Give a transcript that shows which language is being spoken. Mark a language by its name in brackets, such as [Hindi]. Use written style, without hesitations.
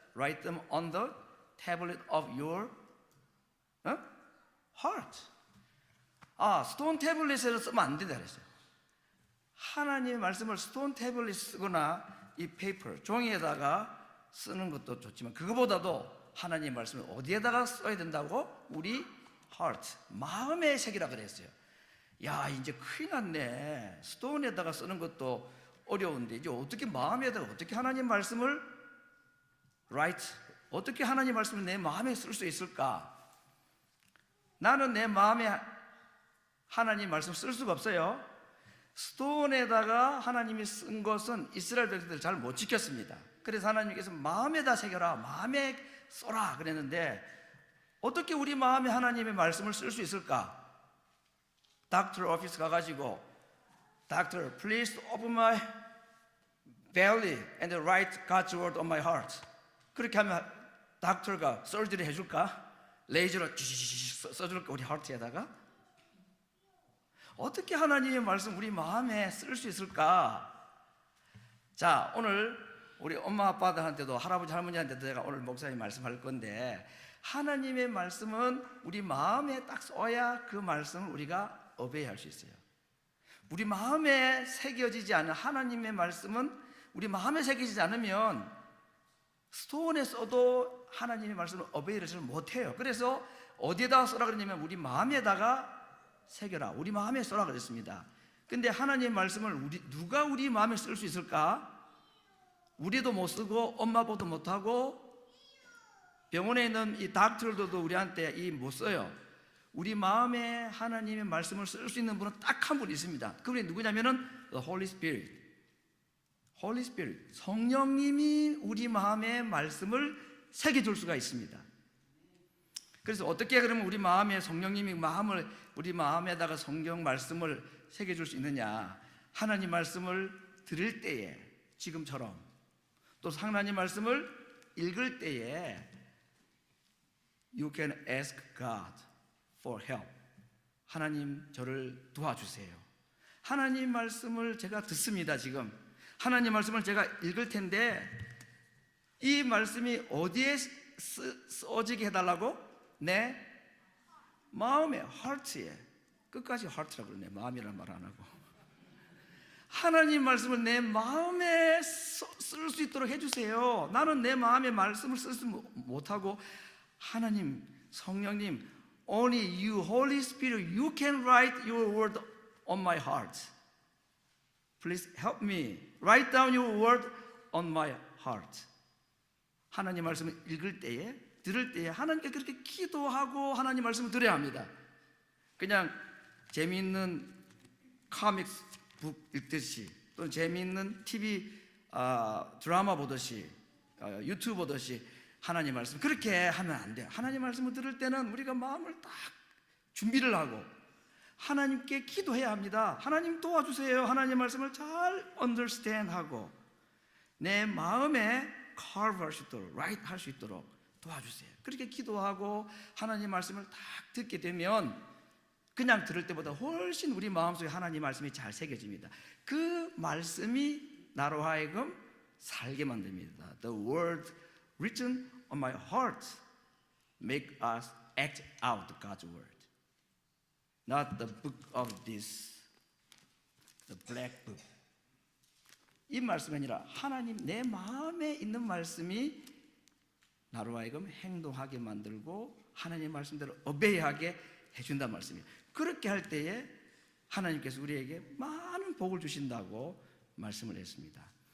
[English] Write them on the tablet of your heart. [Korean] 스톤 태블릿에서 쓰면 안 된다 그랬어요. 하나님의 말씀을 스톤 태블릿 쓰거나 이 페이퍼, 종이에다가 쓰는 것도 좋지만 그거보다도 하나님의 말씀을 어디에다가 써야 된다고? 우리 heart, 마음에 새기라 그랬어요. 야, 이제 큰일 났네. 스톤에다가 쓰는 것도 어려운데 이제 어떻게 마음에다가 어떻게 하나님 말씀을 어떻게 하나님 말씀을 내 마음에 쓸 수 있을까? 나는 내 마음에 하나님 말씀 쓸 수가 없어요. 스톤에다가 하나님이 쓴 것은 이스라엘 백성들 잘 못 지켰습니다. 그래서 하나님께서 마음에다 새겨라, 마음에 써라 그랬는데 어떻게 우리 마음에 하나님의 말씀을 쓸 수 있을까? 닥터 오피스 가가지고 [English] Doctor, please open my belly and write God's word on my heart. [Korean] 그렇게 하면 닥터가 서저리 해줄까? 레이저로 써줄까? 우리 하트에다가? 어떻게 하나님의 말씀 우리 마음에 쓸 수 있을까? 자, 오늘 우리 엄마 아빠들한테도 할아버지 할머니한테도 제가 오늘 목사님 말씀할 건데, 하나님의 말씀은 우리 마음에 딱 쏘야 그 말씀을 우리가 어베이할 수 있어요. 우리 마음에 새겨지지 않은 하나님의 말씀은 우리 마음에 새겨지지 않으면 스톤에 써도 하나님의 말씀을 어베이를 잘 못해요. 그래서 어디에다가 써라 그러냐면 우리 마음에다가 새겨라, 우리 마음에 써라 그랬습니다. 근데 하나님의 말씀을 누가 우리 마음에 쓸 수 있을까? 우리도 못 쓰고 엄마 아빠도 못하고 병원에 있는 이 닥터들도 우리한테 못 써요. 우리 마음에 하나님의 말씀을 쓸 수 있는 분은 딱 한 분 있습니다. 그분이 누구냐면은 The Holy Spirit. Holy Spirit, 성령님이 우리 마음에 말씀을 새겨줄 수가 있습니다. 그래서 어떻게 그러면 우리 마음에 성령님이 우리 마음에다가 성경 말씀을 새겨줄 수 있느냐? 하나님 말씀을 들을 때에, 지금처럼 또 하나님 말씀을 읽을 때에 [English] You can ask God for help. [Korean] 하나님 저를 도와주세요. 하나님 말씀을 제가 듣습니다. 지금 하나님 말씀을 제가 읽을 텐데 이 말씀이 어디에 써지게 해달라고? 내 마음에, heart에. 끝까지 heart라고 그러네. 마음이라는 말 안 하고. 하나님 말씀을 내 마음에 쓸 수 있도록 해주세요. 나는 내 마음의 말씀을 쓸 수 못하고, 하나님, 성령님, [English] only you, Holy Spirit, you can write your word on my heart. Please help me. Write down your word on my heart. [Korean] 하나님 말씀을 읽을 때에, 들을 때에 하나님께 그렇게 기도하고 하나님 말씀을 들어야 합니다. 그냥 재미있는 코믹스 북 읽듯이, 또는 재미있는 TV 드라마 보듯이, 유튜브 보듯이 하나님 말씀 그렇게 하면 안 돼요. 하나님 말씀을 들을 때는 우리가 마음을 딱 준비를 하고 하나님께 기도해야 합니다. 하나님 도와주세요. 하나님 말씀을 잘 understand 하고 내 마음에 carve 할 수 있도록, write 할 수 있도록 도와주세요. 그렇게 기도하고 하나님 말씀을 딱 듣게 되면 그냥 들을 때보다 훨씬 우리 마음속에 하나님 말씀이 잘 새겨집니다. 그 말씀이 나로 하여금 살게 만듭니다. [English] The word written on my heart make us act out God's word. Not the book of this, the black book. [Korean] 이 말씀이 아니라 하나님 내 마음에 있는 말씀이 나로 하여금 행동하게 만들고 하나님의 말씀대로 어베이하게 해준다는 말씀이에요. 그렇게 할 때에 하나님께서 우리에게 많은 복을 주신다고 말씀을 했습니다.